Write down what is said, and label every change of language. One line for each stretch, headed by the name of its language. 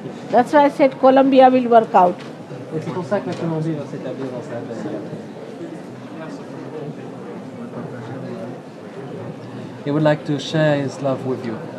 English: That's why I said Colombia will work out.
French: Et c'est pour ça que la Colombie va s'établir dans sa terre.
English: He would like to share his love with you.